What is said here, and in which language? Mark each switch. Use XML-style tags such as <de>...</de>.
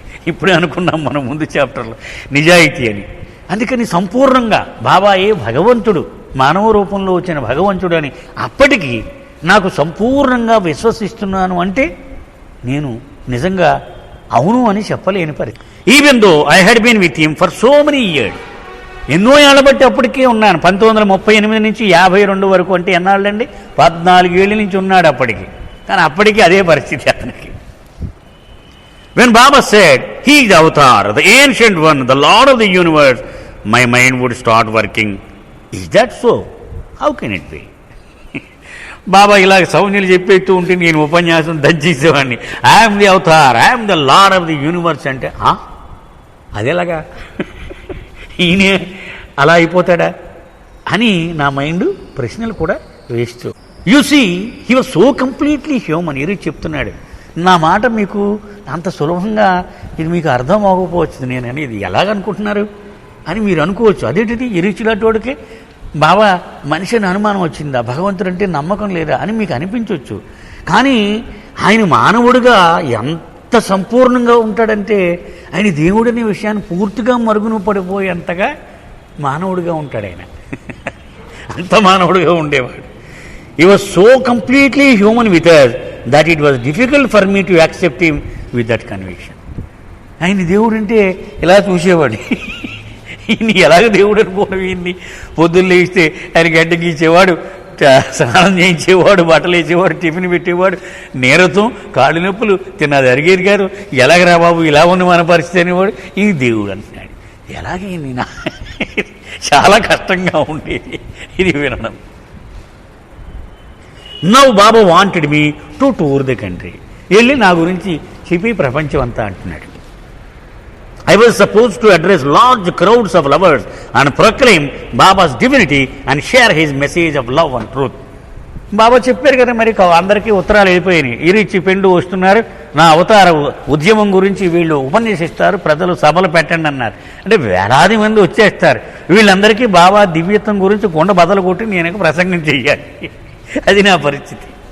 <te>ఇప్పుడే అనుకున్నాం మనం ముందు చాప్టర్లో నిజాయితీ అని. అందుకని సంపూర్ణంగా బాబాయే భగవంతుడు, మానవ రూపంలో వచ్చిన భగవంతుడు అని అప్పటికి నాకు సంపూర్ణంగా విశ్వసిస్తున్నాను అంటే నేను నిజంగా అవును అని చెప్పలేని పరిస్థితి.</te> <en>Even though I had been with him for so many years.</en> <te>ఎన్నో ఏళ్ల బట్టి అప్పటికే ఉన్నాను. 1938 నుంచి 52 వరకు అంటే ఎన్నాళ్ళండి, 14 ఏళ్ళ నుంచి ఉన్నాడు అప్పటికి. కానీ అప్పటికి అదే పరిస్థితి అతనికి.</te> <en>When Baba said, he is the avatar, the ancient one, the Lord of the universe, my mind would start working. Is that so? How can it be?</en> <te>బాబా ఇలాగ సౌజ్ఞలు చెప్పేస్తూ ఉంటే నేను ఉపన్యాసం దంచేసేవాడిని.</te> <en>I'm the avatar, I'm the lord of the universe</en> <te>అంటే అదేలాగా ఈయనే అలా అయిపోతాడా అని నా మైండ్ ప్రశ్నలు కూడా వేస్తూ.</te> <en>You see he was so completely human.</en> <te>ఈరోజు చెప్తున్నాడు. నా మాట మీకు అంత సులభంగా ఇది మీకు అర్థం అవ్వకపోవచ్చు నేను అనేది. ఎలాగనుకుంటున్నారు అని మీరు అనుకోవచ్చు. అదేంటిది ఇరుచిలాంటి బాబా మనిషి అని అనుమానం వచ్చిందా, భగవంతుడు అంటే నమ్మకం లేదా అని మీకు అనిపించవచ్చు. కానీ ఆయన మానవుడిగా ఎంత సంపూర్ణంగా ఉంటాడంటే ఆయన దేవుడనే విషయాన్ని పూర్తిగా మరుగున పడిపోయేంతగా మానవుడిగా ఉంటాడు ఆయన. అంత మానవుడిగా ఉండేవాడు.</te> <en>He was so completely human with us that it was difficult for me to accept him with that conviction.</en> <te>ఆయన దేవుడు అంటే ఇలా చూసేవాడు. ఈయన ఎలాగ దేవుడు అనుకోవడం, ఈయన్ని పొద్దున్న లేస్తే ఆయన గడ్డ గీచేవాడు, స్నానం చేయించేవాడు, బట్టలు వేసేవాడు, టిఫిన్ పెట్టేవాడు, నీరసం, కాళ్ళు నొప్పులు, తిన్నది అరిగేది కాదు. ఎలాగరా బాబు ఇలా ఉంది మన పరిస్థితి అనేవాడు. ఈ దేవుడు అంటున్నాడు. ఎలాగైంది నా చాలా కష్టంగా ఉండేది ఇది వినడం.</te> <en>Now Baba wanted me to tour the country.</en> <te>వెళ్ళి నా గురించి చెప్పి ప్రపంచం అంతా అంటున్నాడు.</te> <en>I was supposed to address large crowds of lovers and proclaim Baba's divinity and share his message of love and truth.</en> <te>బాబా చెప్పారు కదా, మరి అందరికీ ఉత్తరాలు వెళ్ళిపోయినాయి. ఇరిచి పెండు వస్తున్నారు, నా అవతార ఉద్యమం గురించి వీళ్ళు ఉపన్యసిస్తారు, ప్రజలు సభలు పెట్టండి అన్నారు. అంటే వేలాది మంది వచ్చేస్తారు. వీళ్ళందరికీ బాబా దివ్యత్వం గురించి కొండ బదలు కొట్టి నేను ప్రసంగం చెయ్యాలి. అది నా పరిస్థితి.</te>